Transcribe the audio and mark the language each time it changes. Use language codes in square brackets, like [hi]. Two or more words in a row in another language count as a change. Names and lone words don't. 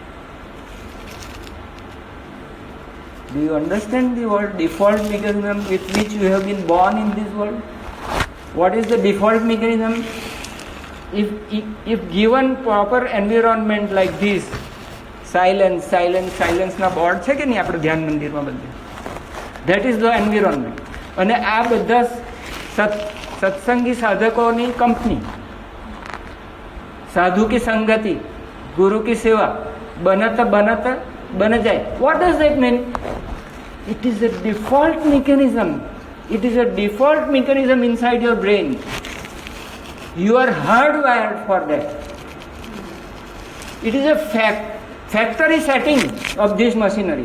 [en] Do you understand the word default mechanism with which you have been born in this world? What is the default mechanism? If given proper environment like this, silence [gu] ના બોર્ડ છે કે નહીં આપણે ધ્યાન મંદિરમાં બધે, [en] that is the environment. [gu] અને આ બધા સત્સંગી સાધકોની કંપની, [hi] સાધુ की संगति, गुरु की सेवा, बनता बन जाए. [en] What does that mean? It is a default mechanism. It is a default mechanism inside your brain. You are hardwired for that. It is a factory setting of this machinery.